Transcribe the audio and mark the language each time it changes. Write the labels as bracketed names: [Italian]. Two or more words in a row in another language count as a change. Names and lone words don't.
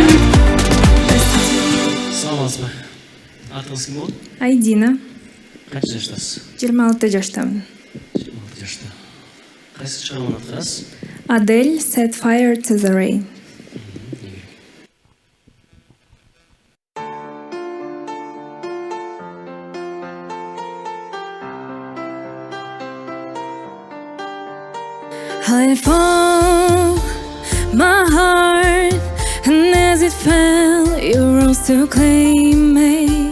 [Kazakh] Саламатсыз ба? Атыңыз кім болды? Айдина. Қанша жаштасыз? 26 жаштамын. 26 жашта. Қайсы шығарманы атқарасыз? Адель Set Fire to the Rain. [English] I found my heart, and as it fell, you rose to claim me.